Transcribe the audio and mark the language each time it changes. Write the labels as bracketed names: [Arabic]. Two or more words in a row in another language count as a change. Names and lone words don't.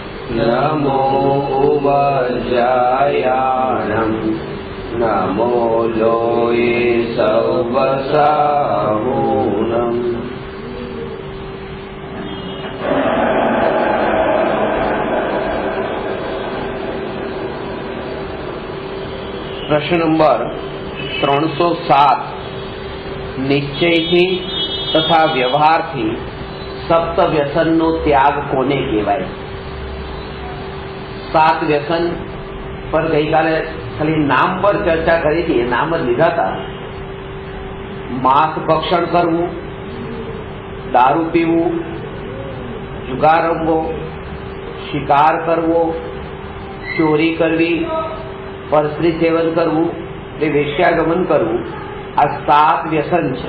[Prakrit languages] नमो उवज्रायाणं नमो लोये सवसाहूनम्। [Gujarati] प्रश्न नंबर 307 निश्चयથી તથા વ્યવહારથી સપ્ત વ્યસનનો ત્યાગ કોને કહેવાય? 7 વ્યસન પર ગઈકાલે ખાલી નામ પર ચર્ચા કરી હતી, નામ જ લીધા હતા. માંસ ભક્ષણ કરવું, દારૂ પીવું, જુગાર રમવો, શિકાર કરવો, ચોરી કરવી, પરસ્ત્રી સેવન કરવું, વેશ્યાગમન કરવું, આ 7 વ્યસન છે.